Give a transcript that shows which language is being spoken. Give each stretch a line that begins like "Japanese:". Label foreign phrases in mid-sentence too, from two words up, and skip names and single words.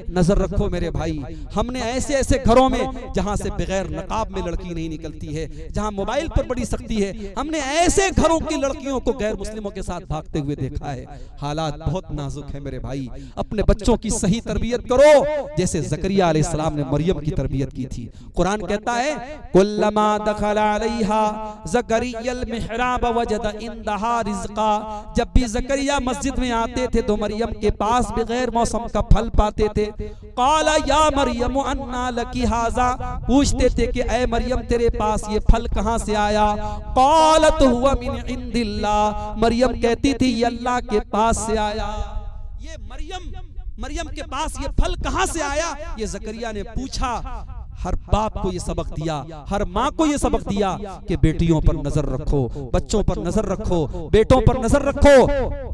Hindi: नजर रखो मेरे भाई, हमने ऐसे ऐसे घरों में जहां से बगैर नकाब में लड़की नहीं निकलती है, जहां मोबाइल पर बड़ी सख्ती है, हमने ऐसे घरों की लड़कियों को गैर मुस्लिमों के साथ भागते हुए देखा है। हालात बहुत नाजुक है मेरे भाई। अपने बच्चों की सही तरबियत करो, जैसे ज़करिया अलैहिस्सलाम ने मरियम की तरबियत की थी। कुरान कहता है
Arabic: كلما دخل عليها زكريا المحراب وجد عندها رزقا,
Hindi: जब भी ज़करिया मस्जिद में आते थे तो मरियम के पास बगैर मौसम का फल पाते थे।
Arabic: قال يا مريم أنى لك هذا,
Hindi: पूछते थे कि ऐ मरियम तेरे पास ये फल कहाँ से आया।
Arabic: قالت هو من عند الله,
Hindi: मरियम कहती थी ये अल्लाह के पास से आया। ये मरियम के पास ये फल कहाँ से आया, ये ज़करिया ने पूछा। हर बाप को ये सबक दिया, हर माँ को ये सबक दिया कि बेटियों पर नजर रखो, बच्चों पर नजर रखो, बेटों पर नजर रखो।